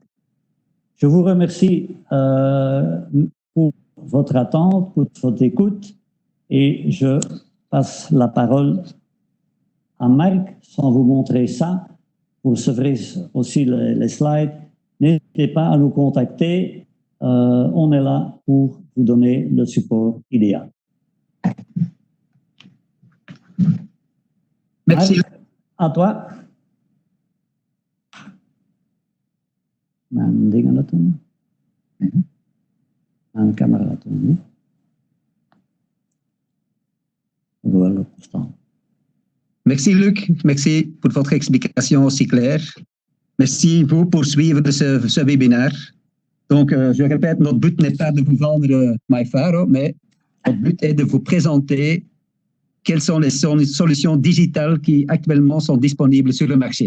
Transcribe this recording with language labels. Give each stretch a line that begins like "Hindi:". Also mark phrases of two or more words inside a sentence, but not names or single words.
French: Je vous remercie pour votre attente, pour votre écoute, et je passe la parole à Marc, sans vous montrer ça. Vous recevrez aussi les slides. N'hésitez pas à nous contacter. On est là pour vous donner le support idéal. Merci. Marc, à toi.
Dutch: Mijn dingen laten doen. Mijn camera laten doen.
French: Voilà, constant. Merci Luc, merci pour votre explication aussi claire. Merci vous pour suivre ce webinaire. Donc, je répète, notre but n'est pas de vous vendre MyFaro, mais notre but est de vous présenter quelles sont les solutions digitales qui actuellement sont disponibles sur le marché.